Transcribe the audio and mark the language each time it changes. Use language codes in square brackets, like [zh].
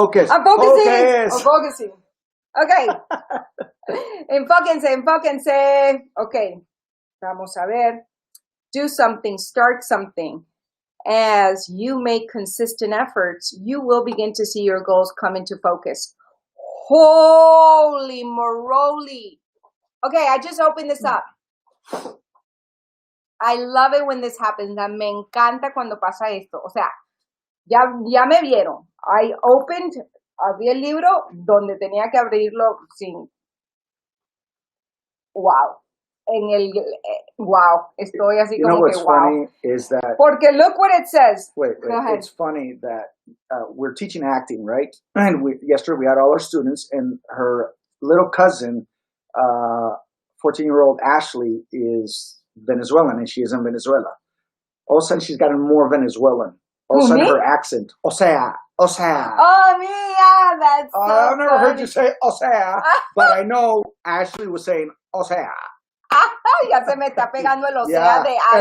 [en] I'm focusing. I'm focusing. Okay. [es] Enfóquense. [en] Okay. [es] Vamos a ver. [en] Do something, start something. As you make consistent efforts, you will begin to see your goals come into focus. Holy moly. Okay, I just opened this up. I love it when this happens. [es] Me encanta cuando pasa esto. O sea, ya me vieron. [en] I opened, [es] abrí el libro donde tenía que abrirlo sin... Wow. Wow. Estoy así como que wow. [en] You know what's funny is that... [es] Porque [en] look what it says. Wait. It's funny that we're teaching acting, right? And yesterday we had all our students, and her little cousin, 14-year-old Ashley, is Venezuelan, and she is in Venezuela. All of a sudden, she's gotten more Venezuelan. All of a sudden, her accent, [es] o sea. [en] Oh, mía, that's so I've never funny. heard you say o sea, but I know Ashley was saying o sea. [es] Ya se me está pegando el o sea de Ashley.